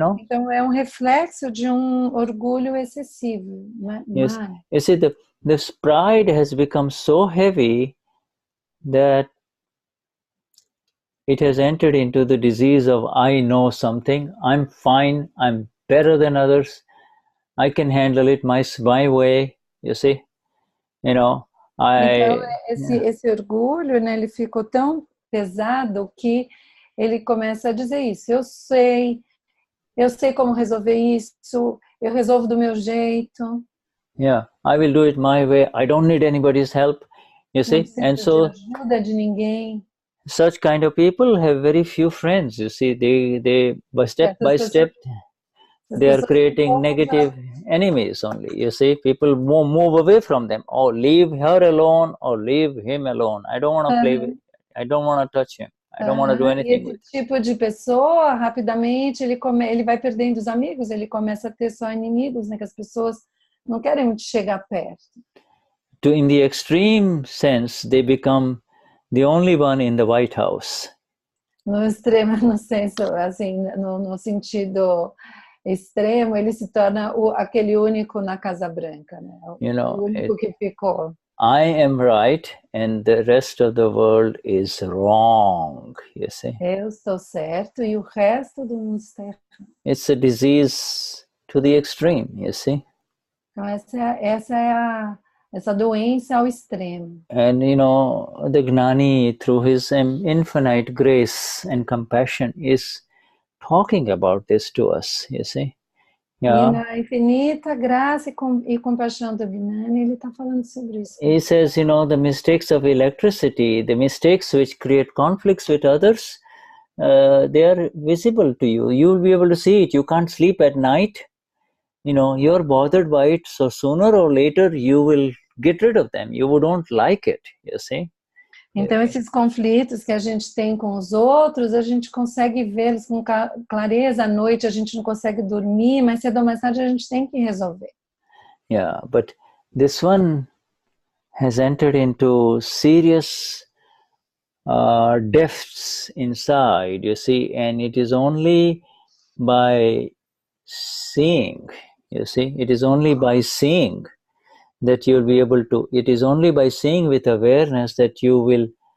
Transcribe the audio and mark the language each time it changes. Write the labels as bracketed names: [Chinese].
[Portuguese] Então é reflexo de orgulho excessivo, né? [English] Yes. You see, this pride has become so heavy that it has entered into the disease of I know something, I'm fine, I'm better than others, I can handle it my way, you see. [Portuguese] Então esse orgulho, né, ele ficou tão pesado que ele começa a dizer isso. Eu sei como resolver isso, eu resolvo do meu jeito. [English] Yeah, I will do it my way, I don't need anybody's help, you see. And so [Portuguese] ajuda de ninguém. [English] Such kind of people have very few friends, you see. They step by step, they are creating negative enemies only, you see. People move away from them. Oh, leave her alone, or leave him alone. I don't want to play with, I don't want to touch him, I don't want to do anything with him. [Portuguese] Esse tipo de pessoa, rapidamente, ele vai perdendo os amigos, ele começa a ter só inimigos, né, que as pessoas não querem muito chegar perto. [English] In the extreme sense, they become the only one in the White House. [Portuguese] No extremo, no senso, assim, no sentido extremo, ele se torna aquele único na Casa Branca, né? O único que ficou. [English] I am right and the rest of the world is wrong, you see. [Portuguese] Eu estou certo e o resto do mundo está errado. [English] It's a disease to the extreme, you see. [Portuguese] Então essa é essa doença ao extremo. [English] And the Gnani, through his infinite grace and compassion, is talking about this to us, you see. [Portuguese] Yeah. E na infinita graça e compaixão do Gnani, ele está falando sobre isso. [English] He says, the mistakes of electricity, the mistakes which create conflicts with others, they are visible to you. You will be able to see it. You can't sleep at night. You're bothered by it, so sooner or later you will get rid of them. You don't like it, you see. [Portuguese] Então esses conflitos que a gente tem com os outros, a gente consegue vê-los com clareza à noite, a gente não consegue dormir, mas cedo ou mais tarde a gente tem que resolver. [English] Yeah, but this one has entered into serious depths inside, you see, and it is only by seeing, you see, it is only by seeing that you'll be able to, it is only by seeing with awareness that you will